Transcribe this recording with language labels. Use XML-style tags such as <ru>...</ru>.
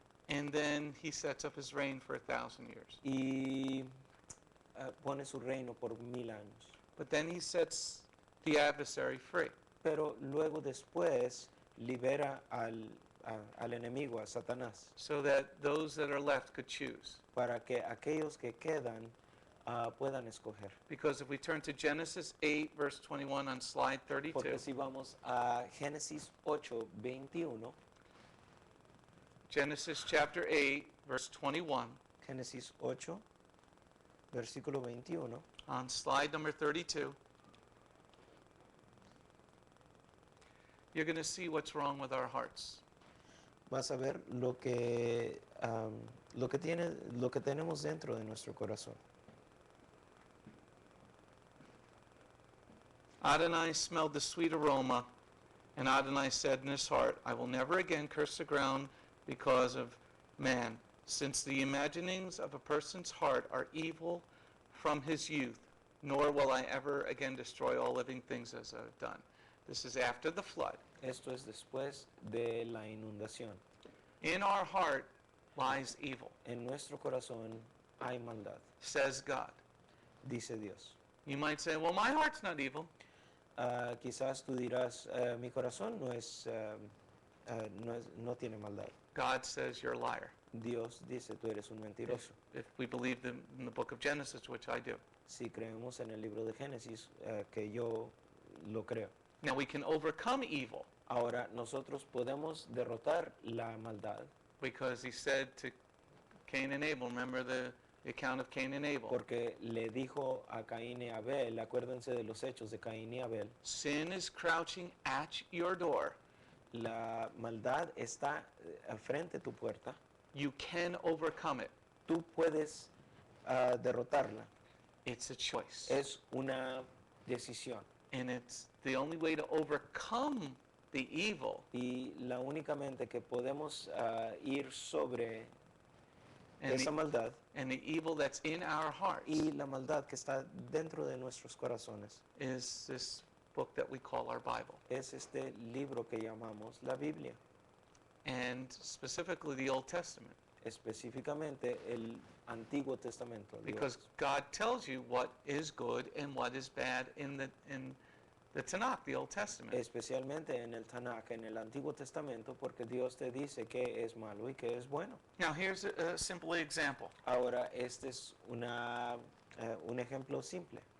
<en>And then he sets up his reign for 1,000 years.</en> <es>y pone su reino por 1000 años.</es> <en>But then he sets the adversary free.</en> <es>Pero luego después libera al enemigo, a Satanás,</es> <en>So that those that are left could choose.</en> <es>para que aquellos que quedan puedan escoger.</es> <en>Because if we turn to Genesis 8, verse 21 on slide 32,</en> <es>Porque si vamos a Génesis 8:21,</es> <en>Genesis chapter 8, verse 21,</en> <es>Génesis 8, versículo 21,</es> <en>on slide number 32, you're going to see what's wrong with our hearts.</en> <es>vas a ver lo que tenemos dentro de nuestro corazón.</es> <en>Adonai smelled the sweet aroma, and Adonai said in his heart, I will never again curse the ground because of man, since the imaginings of a person's heart are evil from his youth, nor will I ever again destroy all living things as I've done. This is after the flood.</en> <es>Esto es después de la inundación.</es> <en>In our heart lies evil,</en> <es>En nuestro corazón hay maldad,</es> <en>says God.</en> <es>dice Dios.</es> <en>You might say, well, my heart's not evil.</en> <es>Quizás tú dirás, mi corazón no tiene maldad.</es> <en>God says you're a liar.</en> <es>Dios dice, tú eres un mentiroso.</es> <en>If we believe in the book of Genesis, which I do.</en> <es>Si creemos en el libro de Génesis, que yo lo creo.</es> <en>Now we can overcome evil</en> <es>Ahora, nosotros podemos derrotar la maldad</es> <en>because he said to Cain and Abel, remember the account of Cain and Abel.</en> <es>porque le dijo a Caín y Abel, acuérdense de los hechos de Caín y Abel,</es> <en>Sin is crouching at your door.</en> <es>la maldad está frente a tu puerta,</es> <en>You can overcome it.</en> <es>tú puedes derrotarla.</es> <en>It's a choice.</en> <es>Es una decisión.</es> <en>And it's the only way to overcome the evil</en> <es>Y la únicamente que podemos ir sobre</es> <en>and</en> <es>esa</es> <en>the,</en> <es>maldad</es> <en>and the evil that's in our hearts</en> <es>y la maldad que está dentro de nuestros corazones</es> <en>is this book that we call our Bible.</en> <es>es este libro que llamamos la Biblia,</es> <en>And specifically the Old Testament.</en> <es>específicamente el Antiguo Testamento.</es> <en>Because God tells you what is good and what is bad in the Tanakh, the Old Testament.</en> <es>Especialmente en el Tanakh, en el Antiguo Testamento, porque Dios te dice qué es malo y qué es bueno.</es> <en>Now here's a simple example.</en> <es>Ahora, este es un ejemplo simple.</es>